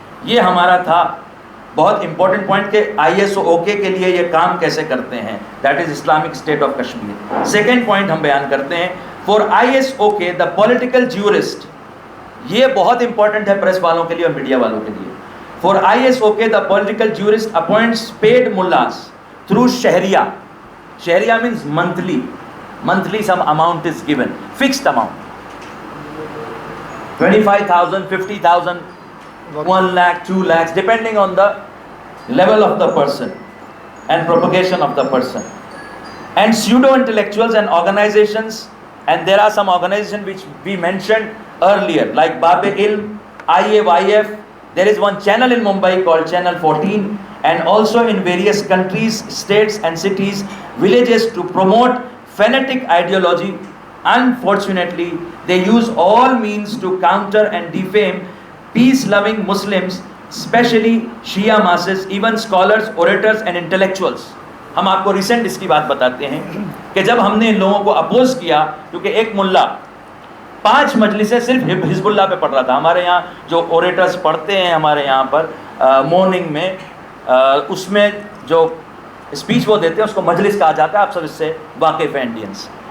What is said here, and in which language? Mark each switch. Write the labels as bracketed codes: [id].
[ur] یہ ہمارا تھا بہت امپورٹنٹ پوائنٹ کہ ISOK کے لیے یہ کام کیسے کرتے ہیں، [en] That is Islamic State of Kashmir. Second point [ur] ہم بیان کرتے ہیں [en] For ISOK the political jurist. [ur] یہ بہت امپورٹنٹ ہے پریس والوں کے لیے اور میڈیا والوں کے لیے. [en] For ISOK, the political jurist appoints paid mullahs through shahriya. Shahriya means monthly. Monthly some amount is given, fixed amount. 25,000, 50,000, 1 lakh, 2 lakhs, depending on the level of the person and propagation of the person. And pseudo-intellectuals and organizations, and there are some organizations which we mentioned earlier, like Bab-e-Ilm, IAYF. There is one channel in Mumbai called Channel 14, and also in various countries, states and cities, villages, to promote fanatic ideology. Unfortunately, they use all means to counter and defame peace-loving Muslims, especially Shia masses, even scholars, orators and intellectuals. [ur] ہم آپ کو recent اس کی بات بتاتے ہیں کہ جب ہم نے ان لوگوں کو اپوز کیا، کیونکہ ایک ملا 5 مجلسیں صرف حزب اللہ پہ پڑھ رہا تھا. ہمارے یہاں جو اوریٹرز پڑھتے ہیں ہمارے یہاں پر مارننگ میں، اس میں جو اسپیچ وہ دیتے ہیں اس کو مجلس کہا جاتا ہے. آپ سب اس سے واقف ہیں انڈینس.